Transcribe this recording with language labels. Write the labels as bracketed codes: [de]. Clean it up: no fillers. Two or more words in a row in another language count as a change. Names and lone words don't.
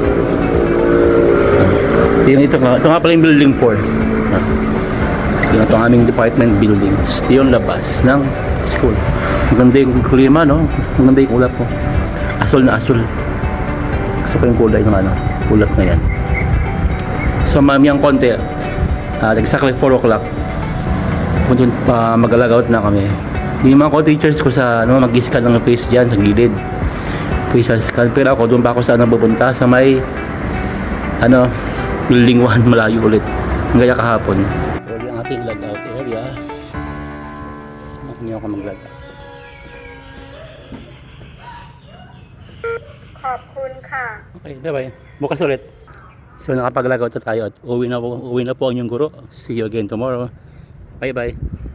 [tl] Ito nga pala yung building 4. Ito ang aming [en] department buildings. [tl] Ito yung labas ng school. Maganda yung klima, no? Maganda yung ulap po. Asol na asol. Gusto ko yung kulay ng ulap na yan. So mamayang konti, [en] exactly 4 o'clock, [tl] mag-allow out na kami. Yung mga co-teachers ko sa mag-scan ng face dyan sa gilid, [en] facial scan. [tl] Pero ako doon pa ako sa pupunta sa may building 1, malayo ulit. Gaya kahapon. Pero yung ating [en] log-out area, [tl] hindi ako mag-log out. ขอบคุณค่ะ [en] Okay, bye-bye. [tl] Bukas ulit. So nakapag-log out na tayo at uwi na po ang inyong guro. [en] See you again tomorrow. Bye-bye.